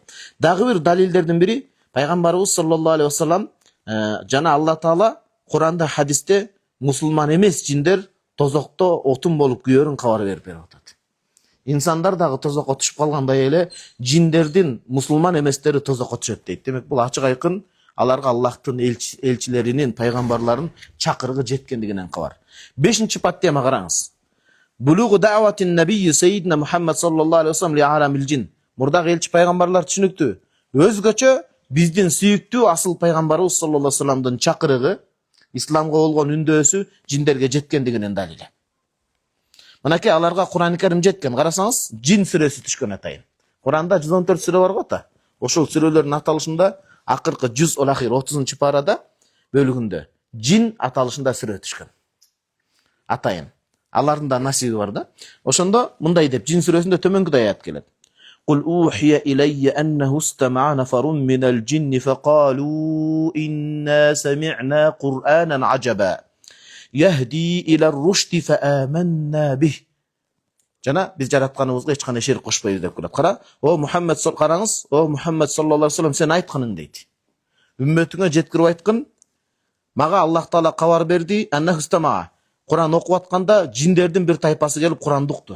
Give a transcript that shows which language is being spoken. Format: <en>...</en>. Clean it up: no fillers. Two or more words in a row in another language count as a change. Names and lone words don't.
<ky>Дагы бир далилдердин бири пайгамбарыбыз</ky> <ar>صلى الله عليه وسلم</ar> <ky>жана Алла Таала Куранда, хадисте мусулман эмес жиндер тозокто отун болуп күйөрүн кабар берип атат. İnsanlar дагы тозокко түшүп калгандай эле жиндердин мусулман эместери тозокко түшөт дейт. Демек бул ачык айкын аларга Аллахтын элчилеринин, пайгамбарларынын чакырыгы жеткендигинен кабар. 5-чи паттема караңыз.</ky> <ar>بلوغ دعوة النبي سيدنا محمد صلى الله عليه وسلم لعالم الجن.</ar> <ky>Мурдагы элчи пайгамбарлар түшүнүктүү. Өзгөчө биздин сүйүктүү асыл пайгамбарыбыз</ky> <ar>صلى الله عليه وسلم</ar> <ky>чакырыгы, исламга болгон үндөсү жиндерге жеткендигинен далили. Мынакей аларга Куран-ы Карим жеткен. Карасаңыз, Жин сүрөсү түшкөн атайын. Куранда 114 сүрө бар го та. Ошол сүрөлөрдүн аталышында акыркы 30-чы парада бөлүгүндө Жин аталышында сүрө түшкөн. Атайын. Алардын да насиби бар да. Ошондо мындай деп Жин сүрөсүндө төмөнкүдөй аят келет.</ky> <ar>قل أوحي إلي أنه استمع نفر من الجن فقالوا إنا سمعنا قرآنا عجبا. يهدي إلى الرشد فآمنا به.</ar> <ky>Жана биз жаратканыбызга эч кандай шерик кошпойбуз деп келет. Кара, о Мухаммад караңыз, о Мухаммад</ky> <ar>صلى الله عليه وسلم,</ar> <ky>сен айтканың дейт. Үммөтүңө жеткирип айткын. Мага Аллах Таала кабар берди,</ky> <ar>أنه استمع.</ar> <ky>Куран окуп атканда жиндердин бир тайпасы келип Куранды укту.</ky>